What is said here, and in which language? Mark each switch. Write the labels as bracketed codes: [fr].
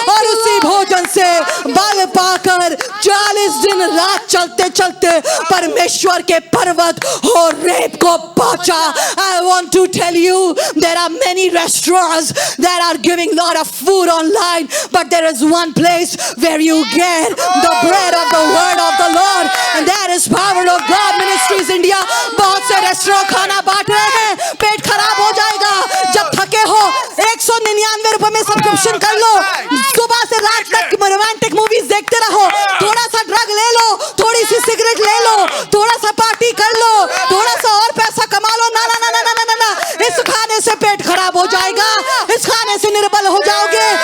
[hi] और उसी भोजन से बल पाकर 40 दिन रात चलते चलते परमेश्वर के पर्वत होरेब को पहुंचा। [en] I want to tell you, there are many restaurants that are giving lot of food online, but there is one place where you get the bread of the word of the Lord, and that is Power of God Ministries India। [hi] बहुत से restaurant खाना बांट रहे हैं, पेट खराब हो जाएगा। जब थके हो 199 रुपए में सब्सक्रिप्शन कर लो, सुबह से रात तक रोमांटिक मूवीज देखते रहो, थोड़ा सा ड्रग ले लो, थोड़ी सी सिगरेट ले लो, थोड़ा सा पार्टी कर लो, थोड़ा सा और पैसा कमा लो। ना, इस खाने से पेट खराब हो जाएगा, इस खाने से निर्बल हो जाओगे।